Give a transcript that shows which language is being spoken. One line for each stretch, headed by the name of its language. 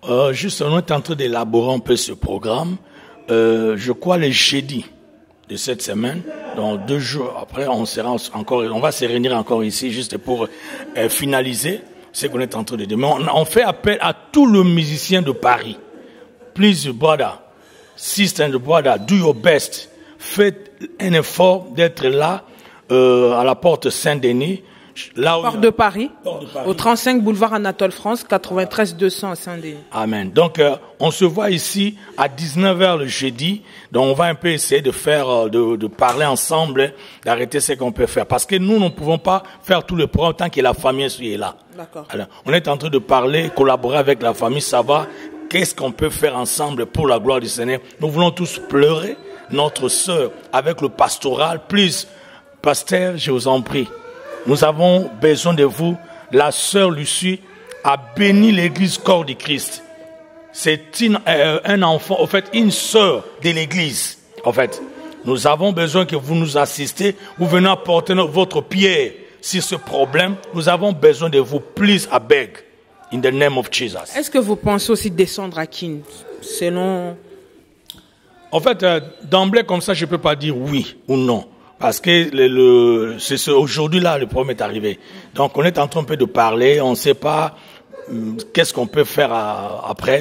French: Justement, on est en train d'élaborer un peu ce programme. Je crois les jeudis de cette semaine, donc 2 jours après, on va se réunir encore ici juste pour finaliser ce qu'on est en train de dire. Mais on fait appel à tous les musiciens de Paris.
English: Please, brother, sister and brother, do your best.
French: Faites un effort d'être là à la porte Saint-Denis. Porte de Paris, au 35 boulevard Anatole France, 93 200 à Saint-Denis. Amen. Donc, on se voit ici à 19h le jeudi. Donc, on va un peu essayer de faire, de parler ensemble, d'arrêter ce qu'on peut faire. Parce que nous ne pouvons pas faire tout le programme tant que la famille est là. D'accord. Alors, on est en train de parler, collaborer avec la famille, savoir qu'est-ce qu'on peut faire ensemble pour la gloire du Seigneur. Nous voulons tous pleurer notre sœur avec le pastoral. Plus, pasteur, je vous en prie. Nous avons besoin de vous. La sœur Lucie a béni l'église corps du Christ. C'est un enfant, en fait, une sœur de l'église. En fait, nous avons besoin que vous nous assistez. Vous venez apporter votre pierre sur ce problème. Nous avons besoin de vous.
English: Please, I beg, in the name of Jesus.
French: Est-ce que vous pensez aussi descendre à Kin, selon... En fait, d'emblée comme ça, je peux pas dire oui ou non. Parce que c'est aujourd'hui là le problème est arrivé. Donc on est en train un peu de parler, on ne sait pas qu'est-ce qu'on peut faire après.